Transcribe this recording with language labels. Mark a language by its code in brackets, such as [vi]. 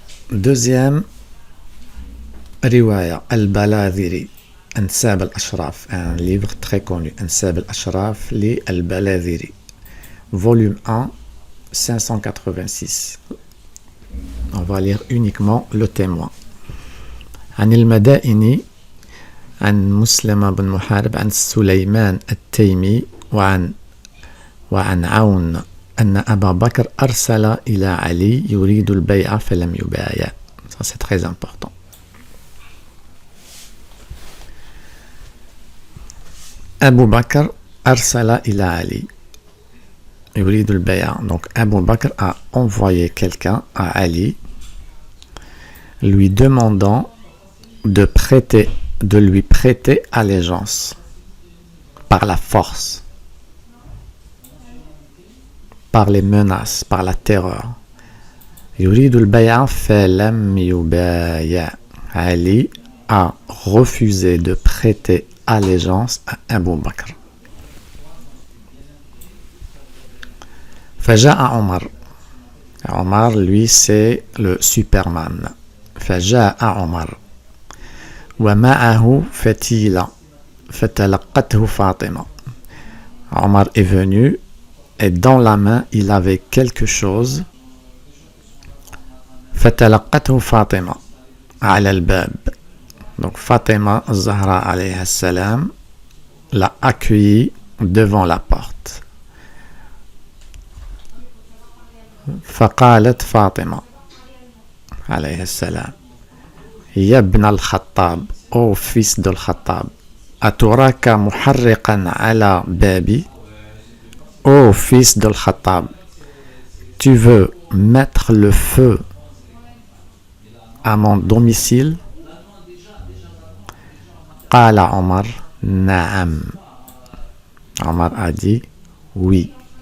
[fr] Deuxième riwaya, Al-Baladhiri, Ansab al-Ashraf, un livre très connu, Ansab al-Ashraf, li Al-Baladhiri, volume 1, 586. On va lire uniquement le témoin. [ar] عن المدائن عن مسلم بن محارب عن سليمان التيمي وعن عون أن أبا بكر أرسل إلى علي يريد البيع فلم يبايع. [fr] Ça c'est très important. [ar] Abu Bakr أرسل إلى علي يريد البيع. [fr] Donc Abu Bakr a envoyé quelqu'un à Ali lui demandant de lui prêter allégeance par la force, par les menaces, par la terreur. [ar] Yuridul bay'a falam yubaya. [fr] Ali a refusé de prêter allégeance à Abu Bakr. [ar] Faja'a Omar. [fr] Omar, lui, c'est le Superman. [ar] Faja'a Omar. ومعه فتيلة فتلقته فاطمة. [fr] Omar est venu et dans la main il avait quelque chose [ar] فتلقته فاطمة على الباب. [fr] Donc Fatima Zahra alayhi salam l'a accueilli devant la porte. [ar] فقالت فاطمة عليه السلام يا ابن الخطاب [fr] ô fils de [ar] الخطاب أتراك محرقا على بابي. [fr] ô fils de الخطاب, tu veux mettre le feu à mon domicile. [ar] قال عمر نعم. [fr] Omar a dit oui.